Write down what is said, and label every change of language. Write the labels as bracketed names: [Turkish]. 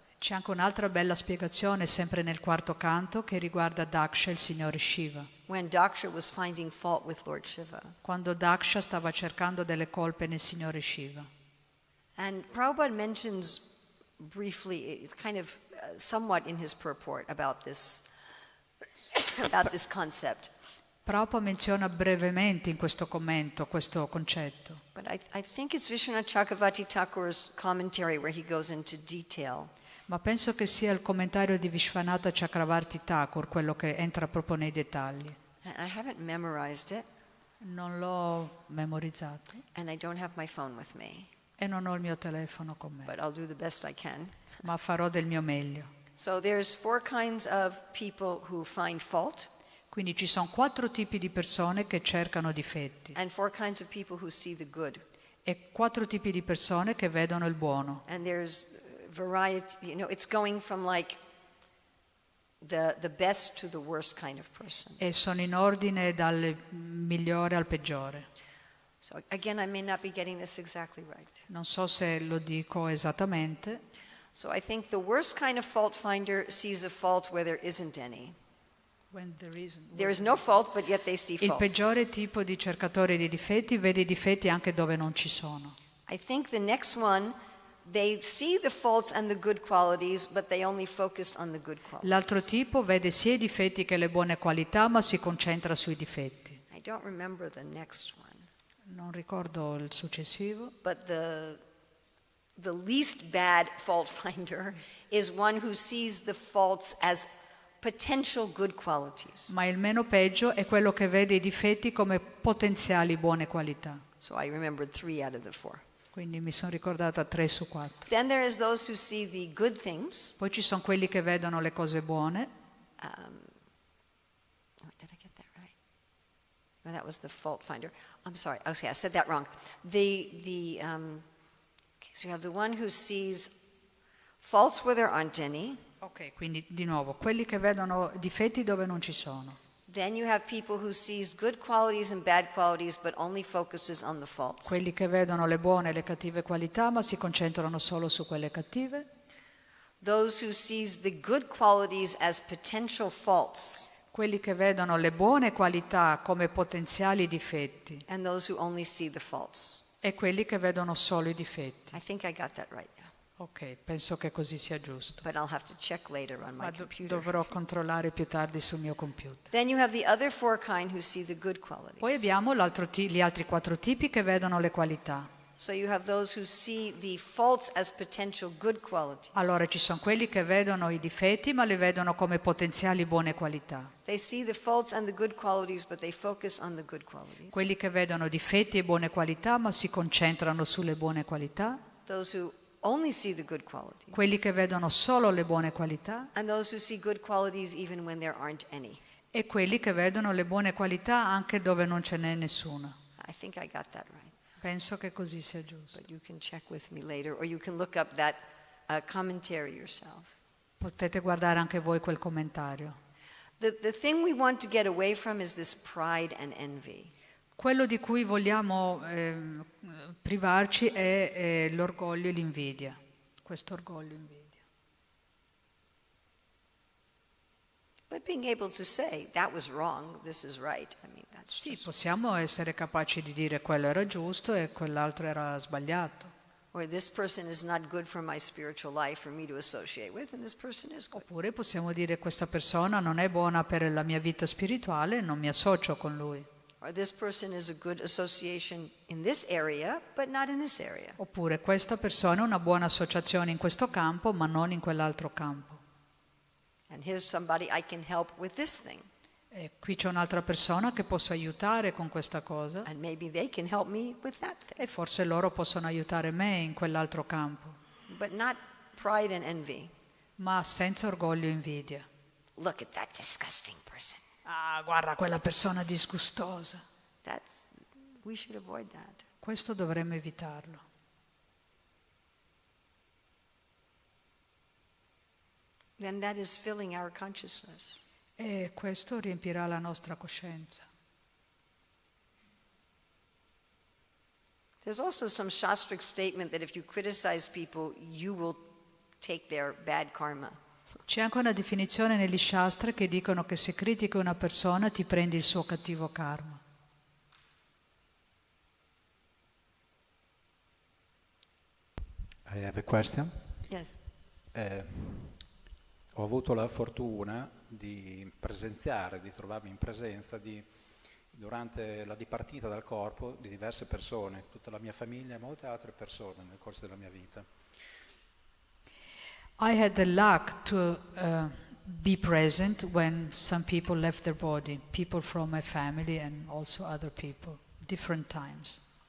[Italian] C'è anche un'altra bella spiegazione, sempre nel 4º canto, che riguarda Daksha, il signore Shiva. [English] When Daksha was finding fault with Lord Shiva. [Italian] Quando Daksha stava cercando delle colpe nel signore Shiva. [English] And Prabhupada mentions briefly, kind of somewhat in his purport about this concept. [Italian] Prabhupada menziona brevemente in questo commento questo concetto. [English] But I think it's Vishwanath Chakravarti Thakur's commentary where he goes into detail. [Italian] Ma penso che sia il commentario di Vishwanatha Chakravarti Thakur quello che entra proprio nei dettagli. [English] I haven't memorized it, [Italian] Non l'ho memorizzato [English] and I don't have my phone with me, [Italian] e non ho il mio telefono con me, [English] but I'll do the best I can. [Italian] ma farò del mio meglio. [English] So there's 4 kinds of people who find fault, [Italian] Quindi ci sono 4 tipi di persone che cercano difetti [English] and 4 kinds of people who see the good. [Italian] e 4 tipi di persone che vedono il buono. [English] And there's variety, it's going from like the best to the worst kind of person. [Italian] E sono in ordine dal migliore al peggiore. [English] So again, I may not be getting this exactly right. [Italian] Non so se lo dico esattamente. [English] So I think the worst kind of fault finder sees a fault where there isn't any. There is no fault, but yet they see [Italian] Il [English] fault. [Italian] peggiore tipo di cercatore di difetti vede i difetti anche dove non ci sono. [English] I think the next one, they see the faults and the good qualities, but they only focus on the good qualities. [Italian] L'altro tipo vede sia i difetti che le buone qualità, ma si concentra sui difetti. [English] I don't remember the next one, [Italian] Non ricordo il successivo. [English] but the least bad fault finder is one who sees the faults as potential good qualities. [Italian] Ma il meno peggio è quello che vede i difetti come potenziali buone qualità. [English] So I remembered 3 out of the 4. [Italian] Quindi mi sono ricordata 3 su 4. [English] Then there is those who see the good things. [Italian] Poi ci sono quelli che vedono le cose buone. [English] Did I get that right? No, that was the fault finder. I'm sorry. Okay, I said that wrong. Okay, so you have the one who sees faults where there aren't any. [Italian] Ok, quindi di nuovo, quelli che vedono difetti dove non ci sono. [English] Then you have people who sees good qualities and bad qualities but only focuses on the faults. [Italian] Quelli che vedono le buone e le cattive qualità, ma si concentrano solo su quelle cattive. [English] Those who sees the good qualities as potential faults. [Italian] Quelli che vedono le buone qualità come potenziali difetti. [English] And those who only see the faults. [Italian] E quelli che vedono solo i difetti. [English] I think I got that right now. [Italian] Ok, penso che così sia giusto. [English] But I'll have to check later on my [Italian] Ma [English] computer. [Italian] dovrò controllare più tardi sul mio computer. [English] Then you have the other 4 kind who see the good qualities. [Italian] Poi abbiamo gli altri 4 tipi che vedono le qualità. [English] So you have those who see the faults as potential good qualities. [Italian] Allora ci sono quelli che vedono i difetti ma li vedono come potenziali buone qualità. [English] They see the faults and the good qualities, but they focus on the good qualities. [Italian] Quelli che vedono difetti e buone qualità ma si concentrano sulle buone qualità. [English] Those who only see the good qualities. [Italian] Quelli che vedono solo le buone qualità. [English] And those who see good qualities even when there aren't any. [Italian] E quelli che vedono le buone qualità anche dove non ce n'è nessuna. [English] I think I got that right. [Italian] Penso che così sia giusto. [English] But you can check with me later, or you can look up that commentary yourself. [Italian] Potete guardare anche voi quel commentario. [English] The thing we want to get away from is this pride and envy. [Italian] Quello di cui vogliamo privarci è l'orgoglio e l'invidia. Questo orgoglio e invidia. [English] But being able to say, that was wrong, this is right, I mean, that's [Italian] Sì, possiamo essere capaci di dire quello era giusto e quell'altro era sbagliato. [English] Or this person is not good for my spiritual life for me to associate with, and this person is good. [Italian] Oppure possiamo dire questa persona non è buona per la mia vita spirituale e non mi associo con lui. [English] Or this person is a good association in this area, but not in this area. [Italian] Oppure questa persona è una buona associazione in questo campo ma non in quell'altro campo. [English] And here's somebody I can help with this thing. [Italian] E qui c'è un'altra persona che posso aiutare con questa cosa [English] And maybe they can help me with that thing. [Italian] e forse loro possono aiutare me in quell'altro campo, [English] But not pride and envy. [Italian] ma senza orgoglio e invidia. [English] Look at that disgusting person. [Italian] Ah, guarda quella persona disgustosa. [English] We should avoid that. [Italian] Questo dovremmo evitarlo. [English] Then that is filling our consciousness. [Italian] E questo riempirà la nostra coscienza. [English] There's also some Shastric statement that if you criticize people, you will take their bad karma. [Italian] C'è anche una definizione negli Shastra che dicono che se critichi una persona ti prendi il suo cattivo karma. [English] I have a question. Yes. [Italian] Ho avuto la fortuna di presenziare, di trovarmi in presenza durante la dipartita dal corpo di diverse persone, tutta la mia famiglia e molte altre persone nel corso della mia vita. [English] I had the luck to be present when some people left their body, people from my family and also other people, different times.